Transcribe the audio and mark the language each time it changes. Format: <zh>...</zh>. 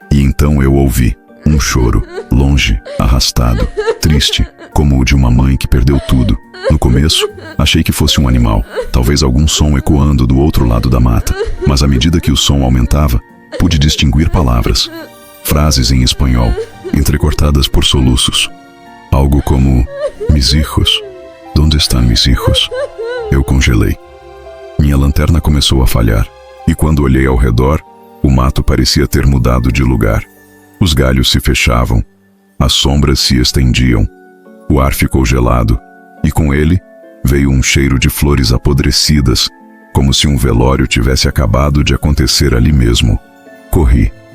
<pt>E então eu ouvi um choro, longe, arrastado, triste, como o de uma mãe que perdeu tudo. No começo, achei que fosse um animal, talvez algum som ecoando do outro lado da mata. Mas à medida que o som aumentava, pude distinguir palavras, frases em espanhol, entrecortadas por soluços. Algo como,</pt> <es>mis hijos, ¿dónde están mis hijos?</es> <pt>Eu congelei. Minha lanterna começou a falhar, e quando olhei ao redor, o mato parecia ter mudado de lugar. Os galhos se fechavam, as sombras se estendiam, o ar ficou gelado, e com ele veio um cheiro de flores apodrecidas, como se um velório tivesse acabado de acontecer ali mesmo. Corri.</pt>